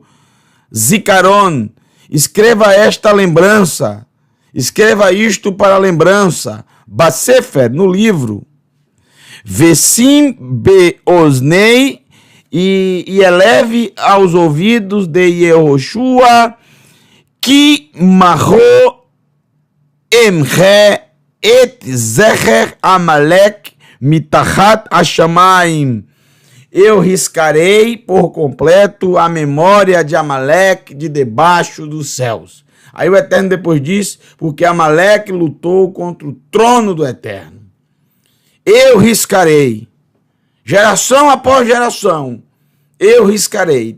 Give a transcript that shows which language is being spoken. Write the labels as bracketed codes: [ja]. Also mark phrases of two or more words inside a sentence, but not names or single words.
[pt] zikaron, escreva esta lembrança, escreva isto para lembrança, Basefer, no livro, [he] ושים באזני, [pt] e eleve aos ouvidos de Yehoshua, [he] כי מחה אמחה את זכר עמלק מתחת השמים. [pt] Eu riscarei por completo a memória de Amalek de debaixo dos céus. Aí o Eterno depois diz, porque Amalek lutou contra o trono do Eterno. Eu riscarei, geração após geração, eu riscarei.